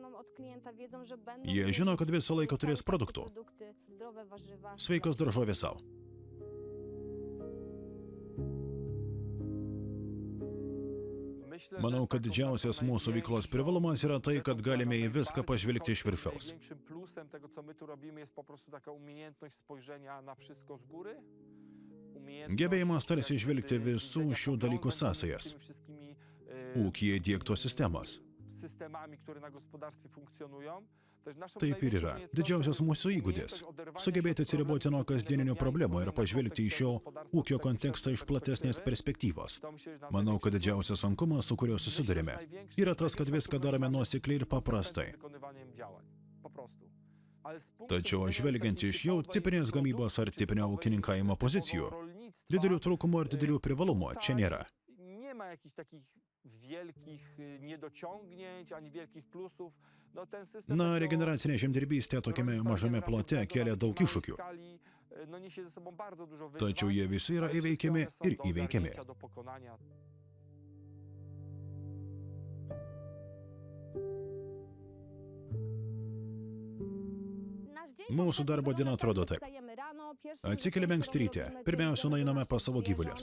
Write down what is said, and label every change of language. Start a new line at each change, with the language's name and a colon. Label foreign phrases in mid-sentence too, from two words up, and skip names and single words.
Lithuanian: Jie žino, kad visą laiką turės produktų. Sveikos daržovės savo. Manau, kad didžiausias mūsų veiklos privalumas yra tai, kad galime į viską pažvelgti iš viršaus.
Polish: Największym plusem tego, co my tu robimy, jest po prostu taka umiejętność spojrzenia na wszystko z góry.
Lithuanian: Gebėjimas tarsi žvelgti visų šių dalykų sąsajas. Ūkyje diegtos sistemos.
Polish: Systemami, które na gospodarstwie funkcjonują.
Lithuanian: Taip ir yra. Didžiausias mūsų įgūdis – sugebėti atsiriboti nuo kasdieninių problemų ir pažvelgti į šio ūkio kontekstą iš platesnės perspektyvos. Manau, kad didžiausias sunkumas, su kuriuo susidurime, yra tas, kad viską darome nuosekliai ir paprastai. Tačiau žvelgiant iš jau tipinės gamybos ar tipinio ūkininkavimo pozicijų, didelių trūkumų ir didelių privalumų čia nėra.
Polish: Nie ma jakichś takich wielkich niedociągnięć, ani wielkich plusów. No, ten system Na,
Lithuanian: regeneracinė žemdirbystė tokiame mažame plote kelia daug iššūkių.
Polish: no, niesie ze sobą bardzo dużo
Lithuanian: Tačiau jie visi yra įveikiami ir įveikiami.
Polish: do pokonania.
Lithuanian: Mūsų darbo diena atrodo taip. Atsikeliame anksti ryte. Pirmiausia, nueiname pas savo gyvulius.